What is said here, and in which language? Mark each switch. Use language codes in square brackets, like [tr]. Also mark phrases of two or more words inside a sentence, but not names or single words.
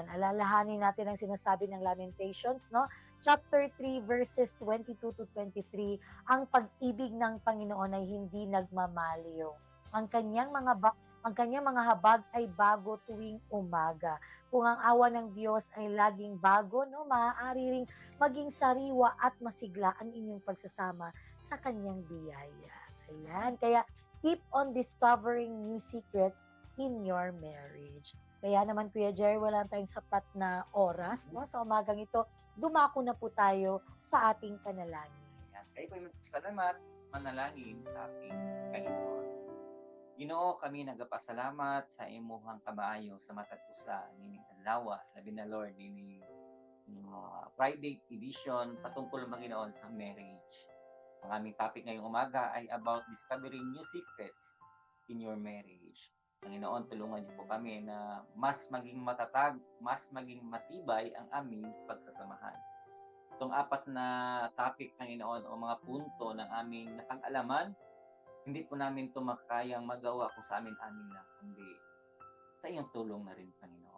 [tl] Alalahanin natin ang sinasabi ng Lamentations, no? [en] Chapter 3, verses 22 to 23, [tl] ang pag-ibig ng Panginoon ay hindi nagmamaliw. Ang kanyang mga habag ay bago tuwing umaga. Kung ang awa ng Diyos ay laging bago, no, maaari ring maging sariwa at masigla ang inyong pagsasama sa kanyang biyaya. Ayan. Kaya [en] keep on discovering new secrets in your marriage. [tl] Kaya naman Kuya Jerry, wala tayong sapat na oras, no? Sa umagang ito, dumako na po tayo sa ating panalangin. Ayan. Kayo po'y magpasalamat, manalangin sa ating Panginoon. [ceb] Ginoo, kami nagapasalamat sa imuhang kamaayo sa matatusa nining adlaw, labi na Lord nining [en] Friday edition [ceb] patungkol Panginoon sa marriage. [tl] Ang aming topic ngayong umaga ay [en] about discovering new secrets in your marriage. [tl] Panginoon, tulungan niyo po kami na mas maging matatag, mas maging matibay ang aming pagsasamahan. Itong 4 na topic, Panginoon, o mga punto ng aming napag-alaman, hindi po namin ito makayang magawa kung sa amin lang, kundi sa iyong tulong na rin, Panginoon.